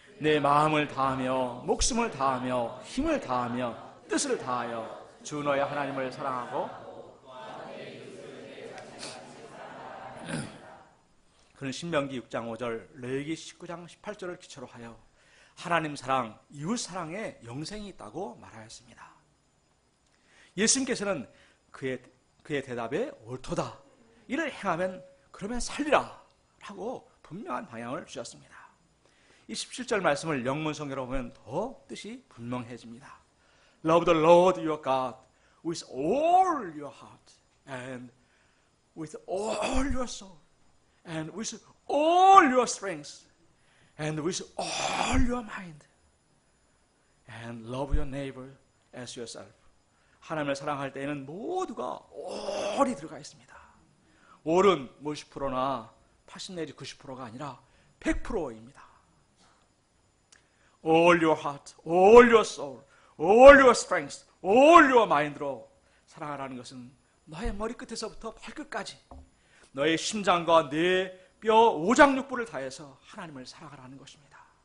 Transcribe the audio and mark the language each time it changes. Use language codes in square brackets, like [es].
[ko] 내 마음을 다하며 목숨을 다하며 힘을 다하며 뜻을 다하여 주 너의 하나님을 사랑하고 그는 신명기 6장 5절, 레위기 19장 18절을 기초로 하여 하나님 사랑, 이웃 사랑에 영생이 있다고 말하였습니다. 예수님께서는 그의 대답에 옳도다. 이를 행하면 그러면 살리라 라고 분명한 방향을 주셨습니다. 이 17절 말씀을 영문 성경으로 보면 더 뜻이 분명해집니다. [en] Love the Lord your God with all your heart and with all your soul and with all your strength and with all your mind and love your neighbor as yourself. [ko] 하나님을 사랑할 때에는 모두가 all이 들어가 있습니다. all은 뭐 10%나 80 내지 90%가 아니라 100%입니다. [en] All your heart, all your soul, all your strength, all your mind [ko] 로 사랑하라는 것은 너의 머리끝에서부터 발끝까지 너의 심장과 뇌, 뼈, 오장육부를 다해서 하나님을 사랑하라는 것입니다.